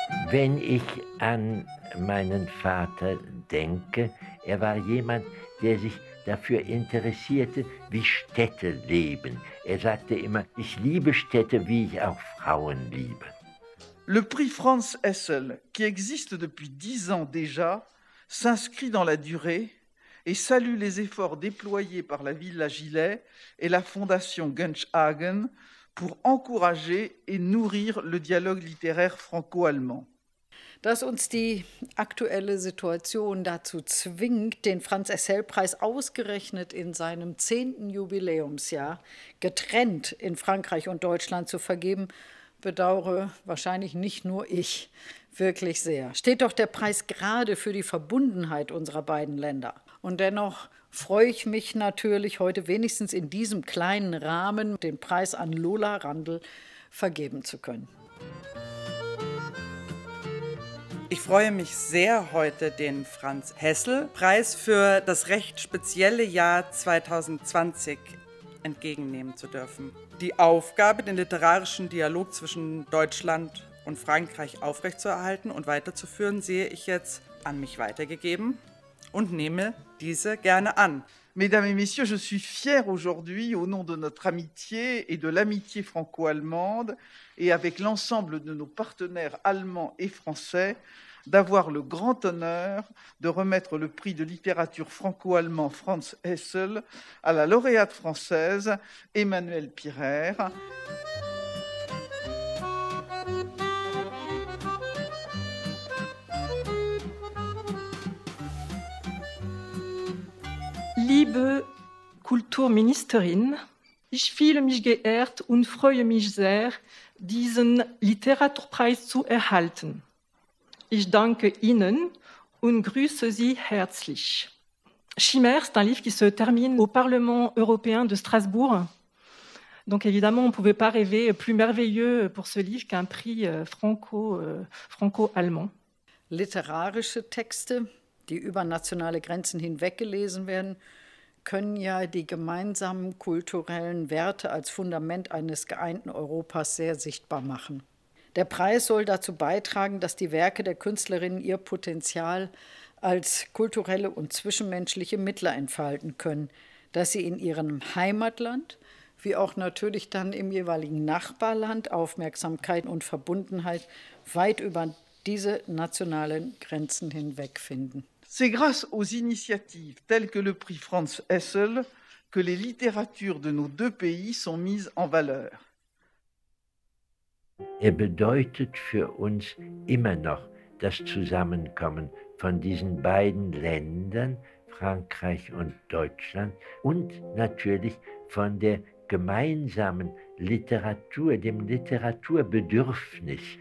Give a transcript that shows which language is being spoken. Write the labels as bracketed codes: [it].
[de] Wenn ich an meinen Vater denke, er war jemand, der sich dafür interessierte, wie Städte leben. Er sagte immer, ich liebe Städte, wie ich auch Frauen liebe. [fr] Le prix Franz Hessel, qui existe depuis 10 ans déjà, s'inscrit dans la durée et salue les efforts déployés par la Villa Gilet et la Fondation Gunchhagen pour encourager et nourrir le dialogue littéraire franco-allemand. [de] Dass uns die aktuelle Situation dazu zwingt, den Franz-Hessel-Preis ausgerechnet in seinem 10. Jubiläumsjahr getrennt in Frankreich und Deutschland zu vergeben, bedauere wahrscheinlich nicht nur ich wirklich sehr. Steht doch der Preis gerade für die Verbundenheit unserer beiden Länder. Und dennoch freue ich mich natürlich, heute wenigstens in diesem kleinen Rahmen den Preis an Lola Randl vergeben zu können. Ich freue mich sehr, heute den Franz-Hessel-Preis für das recht spezielle Jahr 2020 entgegennehmen zu dürfen. Die Aufgabe, den literarischen Dialog zwischen Deutschland und Frankreich aufrechtzuerhalten und weiterzuführen, sehe ich jetzt an mich weitergegeben und nehme diese gerne an. [fr] Mesdames et Messieurs, je suis fier aujourd'hui, au nom de notre amitié et de l'amitié franco-allemande, et avec l'ensemble de nos partenaires allemands et français, d'avoir le grand honneur de remettre le prix de littérature franco-allemand Franz Hessel à la lauréate française Emmanuelle Pirer. [de] Liebe Kulturministerin, ich fühle mich geehrt und freue mich sehr, diesen Literaturpreis zu erhalten. Ich danke Ihnen und grüße Sie herzlich. [fr] Chimère, c'est un livre qui se termine au Parlement européen de Strasbourg. Donc évidemment, on ne pouvait pas rêver plus merveilleux pour ce livre qu'un prix franco-allemand. [de] Literarische Texte, die über nationale Grenzen hinweg gelesen werden, können ja die gemeinsamen kulturellen Werte als Fundament eines geeinten Europas sehr sichtbar machen. Der Preis soll dazu beitragen, dass die Werke der Künstlerinnen ihr Potenzial als kulturelle und zwischenmenschliche Mittler entfalten können, dass sie in ihrem Heimatland wie auch natürlich dann im jeweiligen Nachbarland Aufmerksamkeit und Verbundenheit weit über diese nationalen Grenzen hinweg finden. [fr] C'est grâce aux initiatives telles que le prix Franz Hessel que les littératures de nos deux pays sont mises en valeur. [de] Er bedeutet für uns immer noch das Zusammenkommen von diesen beiden Ländern, Frankreich und Deutschland, und natürlich von der gemeinsamen Literatur, dem Literaturbedürfnis.